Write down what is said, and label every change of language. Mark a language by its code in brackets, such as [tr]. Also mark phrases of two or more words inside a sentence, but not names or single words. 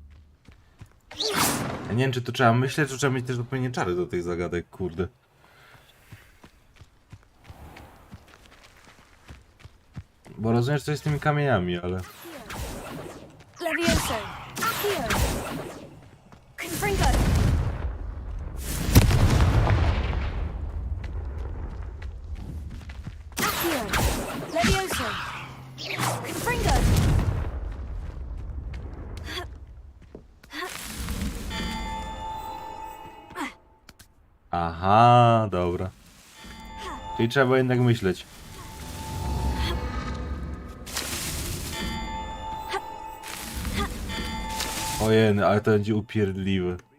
[pl] Ja nie wiem, czy to trzeba myśleć, czy trzeba mieć też odpowiednie czary do tych zagadek, kurde. Bo rozumiem, że coś z tymi kamieniami, ale... Levioso. Accio. Confringo. Accio. Levioso. Confringo. Aha, dobra. Czyli trzeba jednak myśleć. Ojej, ale to będzie upierdliwe.